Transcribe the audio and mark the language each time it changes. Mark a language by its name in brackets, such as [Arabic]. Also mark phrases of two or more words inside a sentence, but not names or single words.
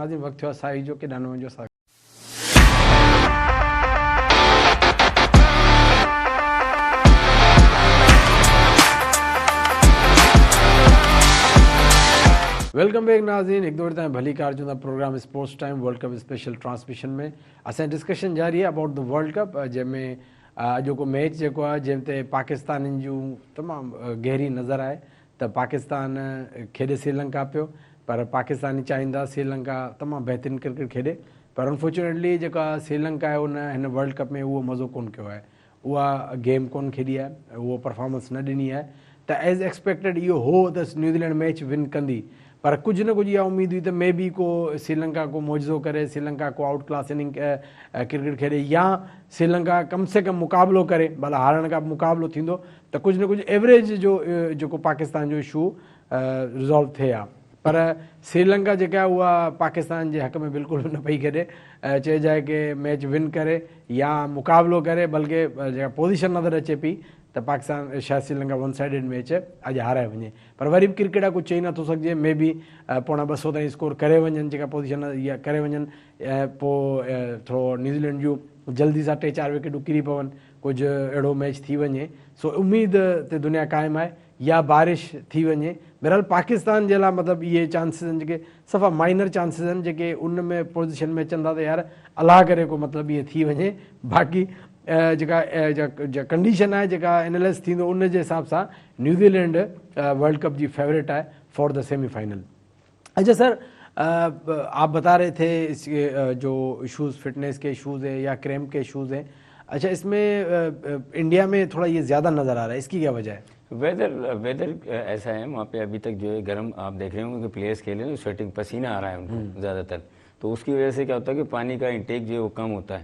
[Sindhi] नाज़रीन, वक्त हुआ साई जो के डानो में जो [English] welcome back [Sindhi] नाज़रीन, एक दौर ताईं भली कार जो प्रोग्राम स्पोर्ट्स टाइम [English] World Cup special transmission [Sindhi] में असां डिस्कशन जारी है [English] about the World Cup, [Sindhi] जंहिंमें अॼोको मैच जेको आहे जंहिं ते पाकिस्तान जूं तमामु गहरी नज़र आहे त पाकिस्तान खेॾे श्रीलंका पियो, पर पाकिस्तानी चाहींदा श्रीलंका तमामु बहितरीनु क्रिकेट खेॾे, पर अनफॉर्चुनेटली जेका श्रीलंका आहे उन हिन वर्ल्ड कप में उहो मज़ो कोन कयो आहे, उहा गेम कोन खेॾी आहे, उहो परफॉर्मेंस न ॾिनी आहे। त [English] as expected [Sindhi] इहो हो त न्यूज़ीलैंड [English] match win [Sindhi] कंदी, पर कुछ न कुछ इहा उम्मीद हुई त [English] may be [Sindhi] को श्रीलंका को मौजो करे, श्रीलंका को [English] outclass inning cricket [Sindhi] खेॾे, या श्रीलंका कम से कम मुक़ाबिलो करे, भला हारण खां मुक़ाबिलो थींदो त कुझु न कुझु एवरेज जो जेको पाकिस्तान जो इशू रिज़ॉल्व थिए हा। पर श्रीलंका जेका आहे उहा पाकिस्तान जे हक़ में बिल्कुलु न पई खेॾे, चइजाए कि [English] match win [Sindhi] करे या मुक़ाबिलो करे, बल्कि जेका पोज़ीशन नज़र अचे पई त पाकिस्तान शायदि श्रीलंका [English] one sided match [Sindhi] अॼु हाराए वञे। पर वरी बि क्रिकेट आहे, कुझु चई नथो सघिजे, [English] may be [Sindhi] पोणा 200 ताईं स्कोर करे वञनि, जेका पोज़ीशन इहा करे वञनि, पोइ थोरो न्यूज़ीलैंड जूं जल्दी सां 3-4 विकेटूं किरी पवनि, कुझु अहिड़ो मैच थी वञे। सो उमेद ते दुनिया क़ाइमु आहे, या बारिश थी वञे। बहरहाल पाकिस्तान जे लाइ मतिलबु इहे चांसिस आहिनि जेके सफ़ा [English] minor chances [Sindhi] आहिनि, जेके उन में पोज़ीशन में अचनि था त यार अलाह करे को मतिलबु इहे थी वञे। बाक़ी जेका कंडीशन आहे, जेका एनालाइज़ थींदो उन जे हिसाब सां न्यूज़ीलैंड वर्ल्ड कप जी फेवरेट आहे [English] for the semifinal. [Urdu] اچھا سر، آپ بتا رہے تھے اس کے جو ایشوز فٹنس کے ایشوز ہیں یا کریمپ کے ایشوز ہیں، اچھا اس میں انڈیا میں تھوڑا یہ زیادہ نظر آ رہا ہے، اس کی کیا وجہ ہے? ویدر ایسا ہے وہاں پے، ابھی تک جو ہے گرم، آپ دیکھ رہے ہوں گے کہ پلیئرز کھیل رہے ہیں، سویٹنگ پسینہ آ رہا ہے ان کو زیادہ تر، تو اس کی وجہ سے کیا ہوتا ہے کہ پانی کا انٹیک جو ہے وہ کم ہوتا ہے.